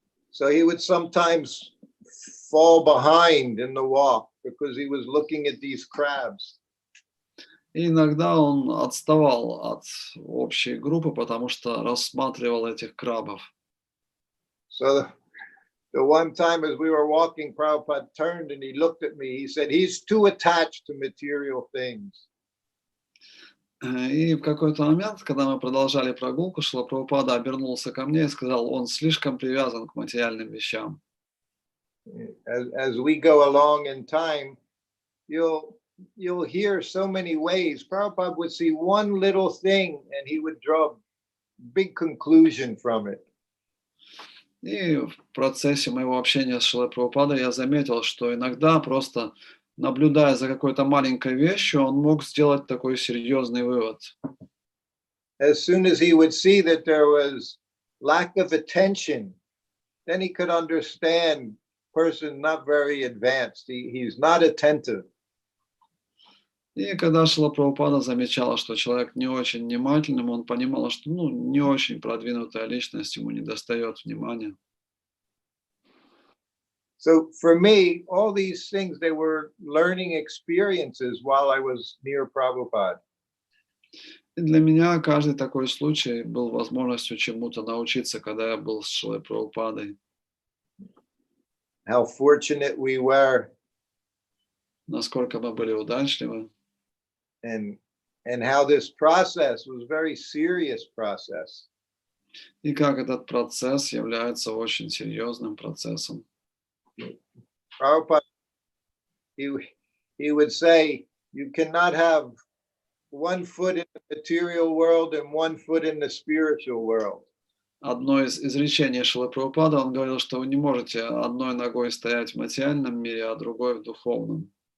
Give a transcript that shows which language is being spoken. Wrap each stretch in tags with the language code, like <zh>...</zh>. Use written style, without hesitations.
<en>So he would sometimes fall behind in the walk because he was looking at these crabs.</en> <ru>И иногда он отставал от общей группы, потому что рассматривал этих крабов.</ru> <en>So the one time as we were walking, Prabhupada turned and he looked at me. He said, he's too attached to material things.</en> <ru>И в какой-то момент, когда мы продолжали прогулку, Шрила Прабхупада обернулся ко мне и сказал, он слишком привязан к материальным вещам.</ru> <en>As we go along in time, you'll hear so many ways. Prabhupada would see one little thing and he would draw a big conclusion from it.</en> <ru>И в процессе моего общения с Шрилой Прабхупадой я заметил, что иногда просто наблюдая за какой-то маленькой вещью, он мог сделать такой серьезный вывод.</ru> <en>As soon as he would see that there was lack of attention, then he could understand person not very advanced. He's not attentive.</en> <ru>И когда Шрила Прабхупада замечала, что человек не очень внимательным, он понимал, что не очень продвинутая личность, ему недостает внимания.</ru> <en>So for me, all these things, they were learning experiences while I was near Prabhupada.</en> <ru>И для меня каждый такой случай был возможностью чему-то научиться, когда я был с Шрилой Прабхупадой.</ru> <en>How fortunate we were,</en> <ru>Насколько мы были удачливы.</ru> <en>and how this process was very serious process.</en> <ru>И как этот процесс является очень серьезным процессом.</ru> <en>Prabhupada, he would say, you cannot have one foot in the material world and one foot in the spiritual world.</en> <ru>Одно из изречений Шрилы Прабхупады, он говорил, что вы не можете одной ногой стоять в материальном мире, а другой в духовном.</ru>